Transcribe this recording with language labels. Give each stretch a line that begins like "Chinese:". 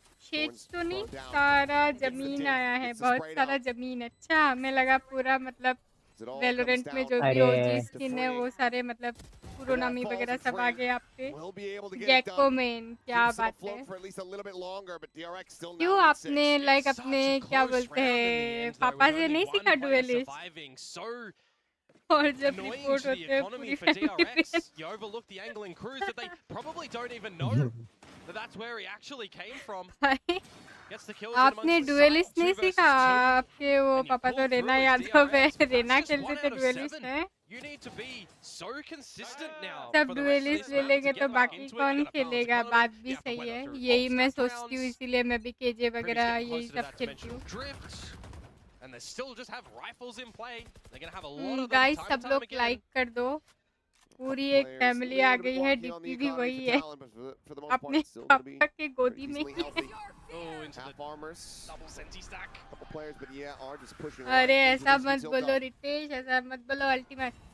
Hindi: Shades तो नहीं सारा जमीन आया है बहुत सारा जमीन अच्छा हमें लगा पूरा मतलब वैलोरेंट में जो भी ओजी स्किन है वो सारे मतलब पुरोनामी वगैरह सब आ गए आपके गैको मेन क्या बात है क्यों आपने लाइक अपने क्या बोलते हैं पापा से नहीं सीखा डुएलिस्ट और जब रिपोर्ट होते हैं पूरी family
English: you overlook the angling crews that they probably don't even know that that's where he actually came from. Gets the kills.
Hindi: आपने डुएलिस्ट नहीं सीखा आपके वो पापा तो रेना यादव है रेना खेलते थे डुएलिस्ट हैं
English: You need to be so consistent now.
Hindi: सब डुएलिस्ट ले लेंगे तो बाकी कौन खेलेगा बात भी सही है यही मैं सोचती हूँ इसीलिए मैं भी केजे वगैरह यही सब खेलती हूँ
English: And they still just have rifles in play. They're gonna have a lot of
Hindi: guys सब लोग लाइक कर दो पूरी एक फैमिली आ गई है डिप्टी भी वही है अपने पापा के गोदी में ही अरे ऐसा मत बोलो रितेश ऐसा मत बोलो अल्टीमेट